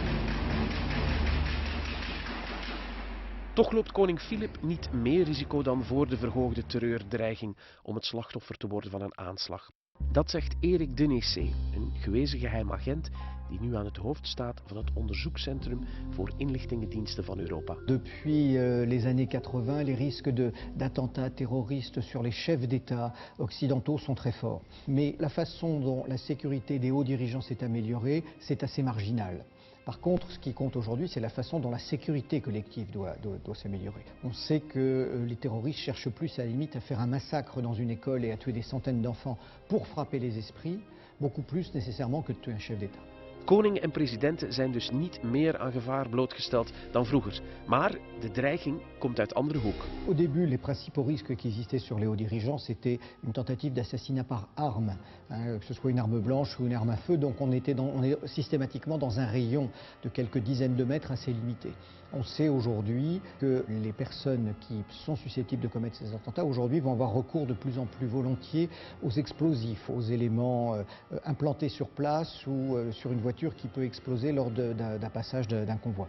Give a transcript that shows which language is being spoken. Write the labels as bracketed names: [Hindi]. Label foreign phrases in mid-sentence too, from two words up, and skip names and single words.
[Dutch] Toch loopt koning Filip niet meer risico dan voor de verhoogde terreurdreiging om het slachtoffer te worden van een aanslag. Dat zegt Eric Denessé, een gewezen geheim agent die nu aan het hoofd staat van het onderzoekscentrum voor inlichtingendiensten van Europa. [French] Depuis les années 80, les risques d'attentats terroristes sur les chefs d'État occidentaux sont très forts. Mais la façon dont la sécurité des hauts dirigeants s'est améliorée, c'est assez marginal. Par contre, ce qui compte aujourd'hui, c'est la façon dont la sécurité collective doit s'améliorer. On sait que les terroristes cherchent plus à la limite à faire un massacre dans une école et à tuer des centaines d'enfants pour frapper les esprits, beaucoup plus nécessairement que de tuer un chef d'État. [Dutch] Koningen en presidenten zijn dus niet meer aan gevaar blootgesteld dan vroeger. Maar de dreiging komt uit andere hoek. [French] Au début, les principaux risques qui existaient sur les hauts dirigeants, c'était une tentative d'assassinat par arme, que ce soit une arme blanche ou une arme à feu. Donc on est systématiquement dans un rayon de quelques dizaines de mètres assez limité. On sait aujourd'hui que les personnes qui sont susceptibles de commettre ces attentats aujourd'hui vont avoir recours de plus en plus volontiers aux explosifs, aux éléments implantés sur place ou sur une voiture qui peut exploser lors d'un passage d'un convoi.